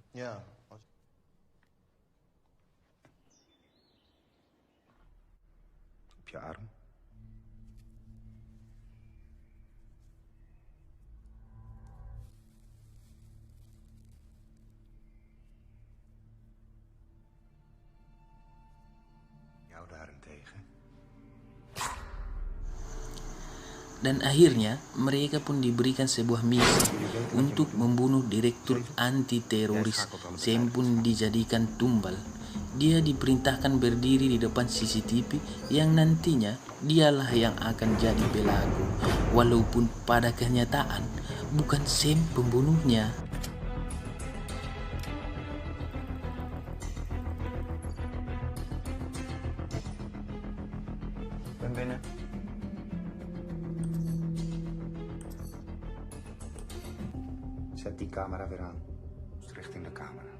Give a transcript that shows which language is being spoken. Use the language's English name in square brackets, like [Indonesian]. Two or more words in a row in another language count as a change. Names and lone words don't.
[Dutch] Ja. Op je arm. Jou daarentegen. [Indonesian] Dan akhirnya mereka pun diberikan sebuah misi untuk membunuh direktur anti-teroris. Sam pun dijadikan tumbal. Dia diperintahkan berdiri di depan CCTV yang nantinya dialah yang akan jadi pelaku. Walaupun pada kenyataan bukan Sam pembunuhnya. [Dutch] Ben binnen. Zet die camera weer aan. richting de camera.